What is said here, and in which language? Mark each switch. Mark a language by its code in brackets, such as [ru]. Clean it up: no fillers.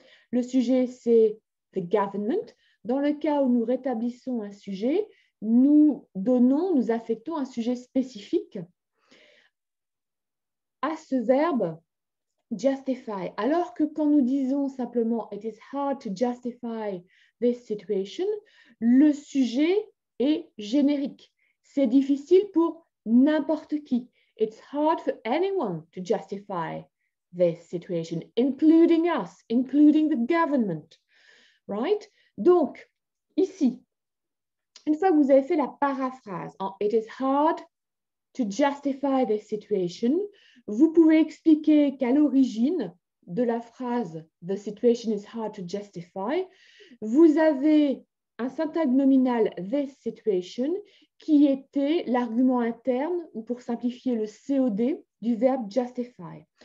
[fr] Le sujet, c'est [en] the government. [fr] Dans le cas où nous rétablissons un sujet, nous affectons un sujet spécifique à ce verbe justify. Alors que quand nous disons simplement [en] it is hard to justify this situation, [fr] le sujet est générique. C'est difficile pour n'importe qui. [en] It's hard for anyone to justify this situation, including us, including the government. Right? [fr] Donc, ici, une fois que vous avez fait la paraphrase en [en] it is hard to justify this situation, [fr] vous pouvez expliquer qu'à l'origine de la phrase [en] the situation is hard to justify, [fr] vous avez un syntagme nominal [en] this situation [fr] qui était l'argument interne, ou pour simplifier le COD, du verbe justify.